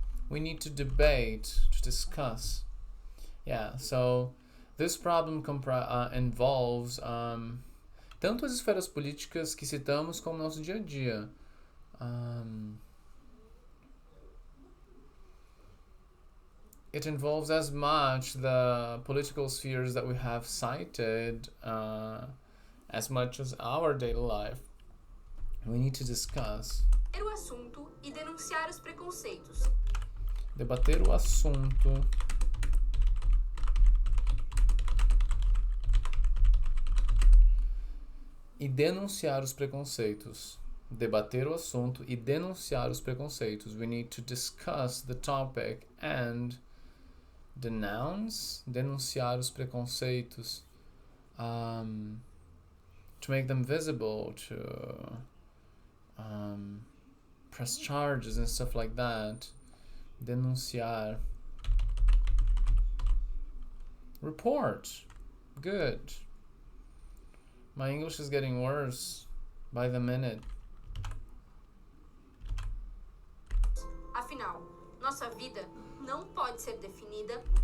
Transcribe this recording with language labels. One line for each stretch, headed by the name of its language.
English: We need to debate, to discuss. Yeah, so this problem involves
Portuguese: tanto as esferas políticas que citamos como nosso dia a dia.
English: It involves as much the political spheres that we have cited as much as our daily life. We need to discuss.
Portuguese: O assunto e denunciar os preconceitos. Debater o assunto e denunciar os preconceitos. Debater o assunto e denunciar os preconceitos.
English: We need to discuss the topic and
Portuguese: denunciar os preconceitos,
English: to make them visible, to press charges and stuff like that.
Portuguese: Denunciar.
English: Report. Good. My English is getting worse by the minute.
Portuguese: Afinal, nossa vida não pode ser definida